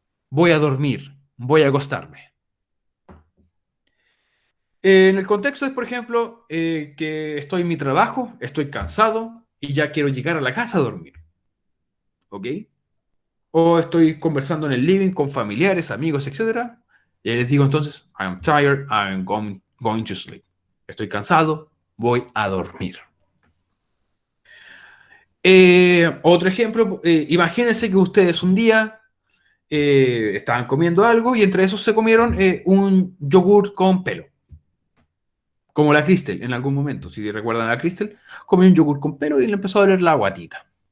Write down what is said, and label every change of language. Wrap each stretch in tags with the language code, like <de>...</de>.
<es>Voy a dormir, voy a acostarme. En el contexto es, por ejemplo, que estoy en mi trabajo, estoy cansado y ya quiero llegar a la casa a dormir. ¿Ok? O estoy conversando en el living con familiares, amigos, etc. Y les digo entonces,</es> <en>I am tired, I am going to sleep.</en> <es>Estoy cansado, voy a dormir. Otro ejemplo, imagínense que ustedes un día estaban comiendo algo y entre esos se comieron un yogur con pelo. Como la Crystal en algún momento. Si recuerdan a la Crystal, comió un yogur con pelo y le empezó a doler la guatita.</es>